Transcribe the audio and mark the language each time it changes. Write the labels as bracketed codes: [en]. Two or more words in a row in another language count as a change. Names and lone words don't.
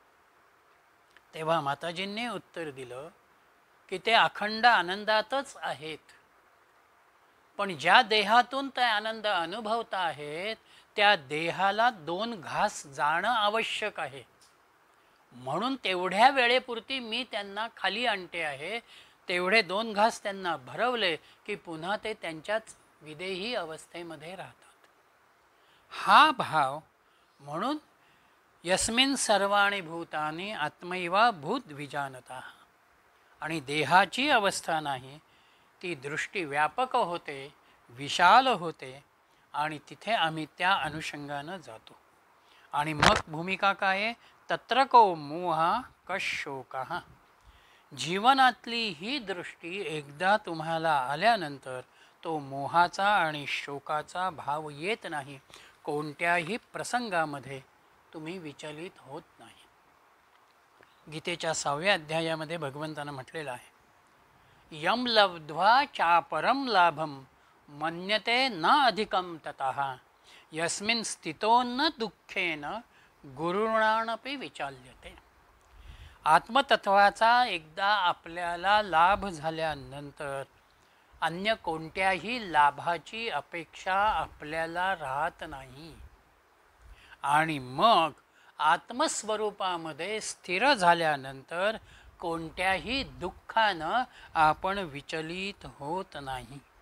[mr] तेव्हा माताजींनी उत्तर दिलं की ते अखंड आनंदातच आहेत, पण ज्या देहातून ते आनंद अनुभवता आहेत त्या देहाला 2 घास जाणं आवश्यक आहे. म्हणून तेवढ्या वेळेपुरती मी त्यांना खाली आणते आहे. तेवढे 2 घास त्यांना भरवले की पुन्हा ते त्यांच्याच विदेही अवस्थेमध्ये राहतात. हा भाव म्हणून [sa] यस्मिन् सर्वाणि भूतानि आत्मैवा भूत विजानता. [mr] आणि देहाची अवस्था नाही, ती दृष्टी व्यापक होते, विशाल होते आणि तिथे आम्ही त्या अनुषंगानं जातो. आणि मग भूमिका काय आहे? [sa] तत्र को मोहा कशोकः. [mr] जीवनातली ही दृष्टी एकदा तुम्हाला आल्यानंतर तो मोहाचा आणि शोकाचा भाव येत नाही. कोणत्याही प्रसंगामध्ये तुम्ही विचलित होत नाही. गीतेच्या 6व्या अध्यायामध्ये भगवंतानं म्हटलेलं आहे, [sa] यम लब्ध्वा चापरम लाभम मन्यते न अधिकम ततः यस्मिन् स्थितो न दुःखेन गुरुणानपि विचाल्यते. [mr] आत्मतत्वाचा एकदा आपल्याला लाभ झाल्यानंतर अन्य कोणत्याही लाभाची अपेक्षा आपल्याला राहत नाही. आणि मग आत्मस्वरूपामध्ये स्थिर झाल्यानंतर कोणत्याही दुःखानं आपण विचलित होत नाही.